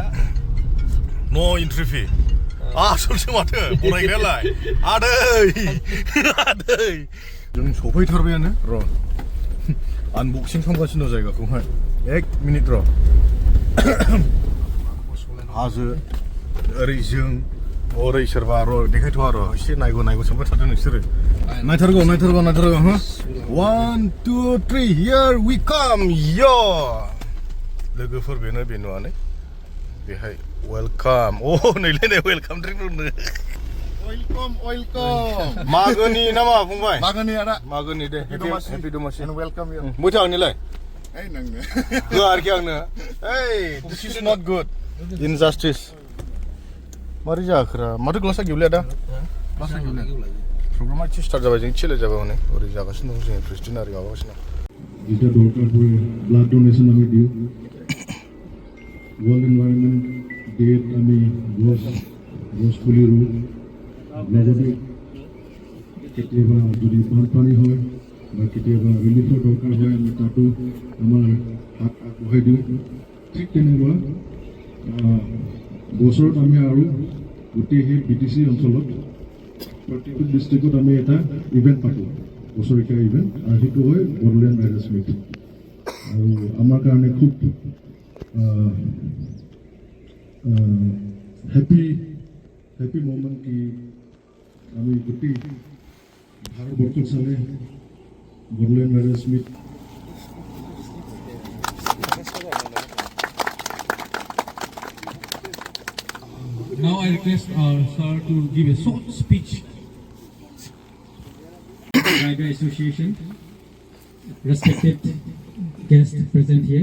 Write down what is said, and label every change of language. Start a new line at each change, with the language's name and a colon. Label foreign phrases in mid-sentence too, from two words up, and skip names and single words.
Bodo: नो एन्ट्रि फि आसलसो माथो बरायग्रायालाय आदै जों सफैथारबायानो र' आनबक्सिं खालामगासिनो दं जायगाखौहाय 1 मिनिट र' हाजो ओरै जों ओरै सोरबा र' देखायथ' आरो एसे नायगौ सोंबाय थादों नोंसोरो नायथारगौ हो 1 2 3
English: here we come yo
Bodo: लोगोफोर बेनोआनो बेहाय वेलकाम नैलाय
English: welcome drink
Bodo: लोंनो वेलकम मागोनि नामा फंबाय मागोनि आदा मागोनि दे हेपि दमासि
English: and welcome you
Bodo: मोजां आंनिलाय ओइ नोंनो होआ आरोखि आंनो
English: this is not good injustice
Bodo: मारै जाखोरा माथो ग्लासा गिवलाया दा ग्लासा गिवलाया प्रग्रामा एसे स्टार्ट जाबाय जों चेले जाबाय हनै ओरै जागासिनो दं जों प्रेसिडेन्ट आरि माबागासिनो
Assamese: যেটা দরকার পড়ে
English: blood donation
Assamese: আমি দিও
English: World Environment Day
Assamese: আমি গছ পুলি ৰুওঁ লগতে কেতিয়াবা যদি বানপানী হয় বা কেতিয়াবা ৰিলিফৰ দৰকাৰ হয় আমি তাতো আমাৰ হাত আগবঢ়াই দিওঁ ঠিক তেনেকুৱা বছৰত আমি আৰু গোটেই সেই BTC অঞ্চলত প্ৰত্যেকটো ডিষ্ট্ৰিক্টত আমি এটা ইভেণ্ট পাতোঁ বছৰেকীয়া ইভেণ্ট আৰু সেইটো হয় বড়োলেণ্ড ৰাইডাৰ্ছ মিট আৰু আমাৰ কাৰণে খুব
English: happy moment
Assamese: কি আমি গোটেই ভাৰতবৰ্ষত চালে বড়োলেণ্ড ৰাইডাৰ্ছ মিট
English: Now I request our sir to give a short speech. Rider Association, respected guests present here.